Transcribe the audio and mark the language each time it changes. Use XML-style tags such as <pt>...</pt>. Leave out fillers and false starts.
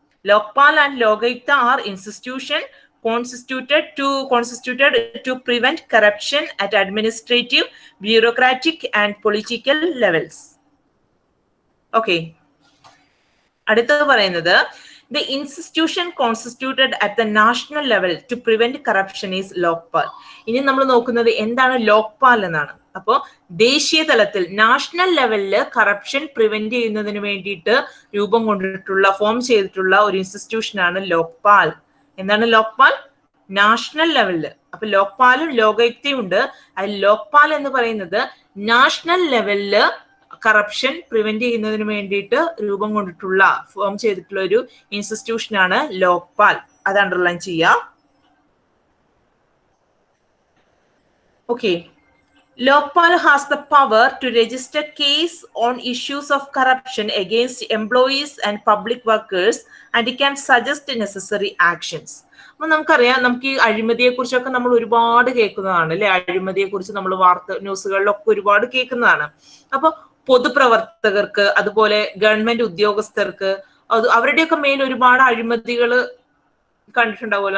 <en>Lokpal and Lokayukta are institution constituted to prevent corruption at administrative, bureaucratic and political levels. Okay.</en> <ml>അടുത്തത് പറയുന്നത്</ml> <en>the institution constituted at the national level to prevent corruption is Lokpal.</en> <ml>ഇനി നമ്മൾ നോക്കുന്നത് എന്താണ് ലോക്പാൽ എന്നാണ്. അപ്പോൾ ദേശീയ തലത്തിൽ നാഷണൽ ലെവലില് കറപ്ഷൻ പ്രിവെന്റ് ചെയ്യുന്നതിന് വേണ്ടിയിട്ട് രൂപം കൊണ്ടിട്ടുള്ള ഫോം ചെയ്തിട്ടുള്ള ഒരു ഇൻസ്റ്റിറ്റ്യൂഷൻ ആണ് ലോക്പാൽ. എന്താണ് ലോക്പാൽ? നാഷണൽ ലെവലില്. അപ്പൊ ലോക്പാലും ലോകായുക്തയും ഉണ്ട്. അതിൽ ലോക്പാൽ എന്ന് പറയുന്നത് നാഷണൽ ലെവലില് കറപ്ഷൻ പ്രിവെന്റ് ചെയ്യുന്നതിന് വേണ്ടിയിട്ട് രൂപം കൊണ്ടിട്ടുള്ള ഫോം ചെയ്തിട്ടുള്ള ഒരു ഇൻസ്റ്റിറ്റ്യൂഷൻ ആണ് ലോക്പാൽ. അത് അണ്ടർലൈൻ ചെയ്യാം.</ml> <en>Okay, Lokpal has the power to register case on issues of corruption against employees and public workers and it can suggest necessary actions.</en> <ml>അപ്പൊ നമുക്കറിയാം, നമുക്ക് ഈ അഴിമതിയെ കുറിച്ചൊക്കെ നമ്മൾ ഒരുപാട് കേൾക്കുന്നതാണ് അല്ലെ. അഴിമതിയെ കുറിച്ച് നമ്മൾ ന്യൂസുകളിലൊക്കെ ഒരുപാട് കേൾക്കുന്നതാണ്. അപ്പൊ പൊതുപ്രവർത്തകർക്ക് അതുപോലെ ഗവൺമെന്റ് ഉദ്യോഗസ്ഥർക്ക് അവരുടെയൊക്കെ മേൽ ഒരുപാട് അഴിമതികൾ കണ്ടിട്ടുണ്ടാവുമല്ലോ.</ml>